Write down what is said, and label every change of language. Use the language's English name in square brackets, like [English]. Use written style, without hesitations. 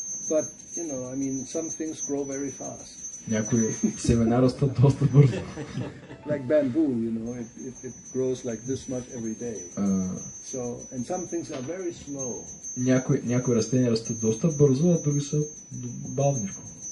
[English] But, some things grow very fast. [Bulgarian] Някои семена растат доста бързо. [English] Like bamboo, it grows like this much every day. And some things are very slow. [Bulgarian] Някои растения растат доста бързо, а други са бавничко.